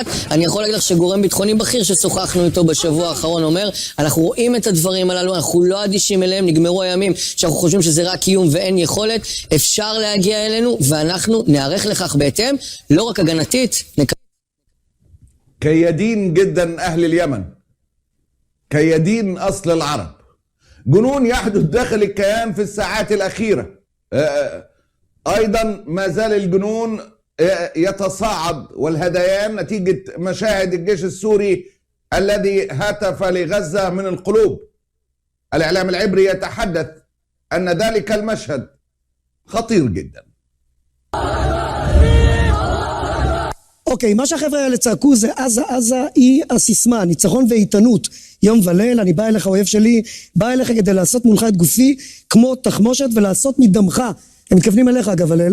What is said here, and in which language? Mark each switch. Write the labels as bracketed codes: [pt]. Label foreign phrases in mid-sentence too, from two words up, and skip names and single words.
[he] אני יכול להגיד לך שגורם ביטחוני בכיר ששוחחנו איתו בשבוע האחרון אומר, אנחנו רואים את הדברים הללו, אנחנו לא אדישים אליהם, נגמרו הימים שאנחנו חושבים שזה רק איום ואין יכולת, אפשר להגיע אלינו ואנחנו נערך לכך בהתאם, לא רק הגנתית. [ar] كيدين جدا أهل اليمن، كيدين أصل العرب. جنون يحدث داخل الكيان في الساعات الأخيرة. أيضا ما زال الجنون يتصاعد والهذيان نتيجة مشاهد الجيش السوري الذي هتف لغزة من القلوب. الإعلام العبري يتحدث أن ذلك المشهد خطير جدا. [he] אוקיי, מה שהחבר'ה האלה צעקו זה עזה, עזה היא הסיסמה, ניצחון ואיתנות, יום וליל, אני בא אליך, אויב שלי, בא אליך כדי לעשות מולך את גופי כמו תחמושת ולעשות מדמך, הם מתכוונים אליך אגב הלל,